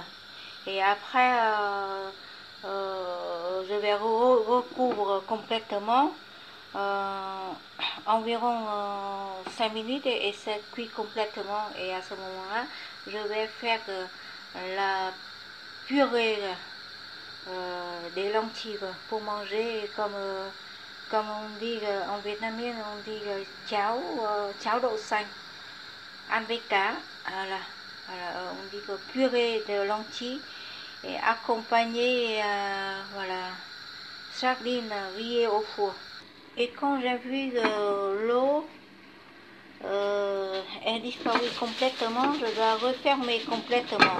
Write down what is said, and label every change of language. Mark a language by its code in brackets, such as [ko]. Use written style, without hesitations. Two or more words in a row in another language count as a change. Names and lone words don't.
[fr] Et après, je vais recouvrir complètement environ 5 minutes et c'est cuit complètement. Et à ce moment-là, je vais faire la purée des lentilles pour manger comme on dit en vietnamien, on dit [vi] cháo đậu xanh, ăn với cá. [fr] Voilà, on dit que purée de lentilles et accompagné voilà, sardines grillées au four. Et quand j'ai vu que l'eau est disparue complètement, je dois refermer complètement.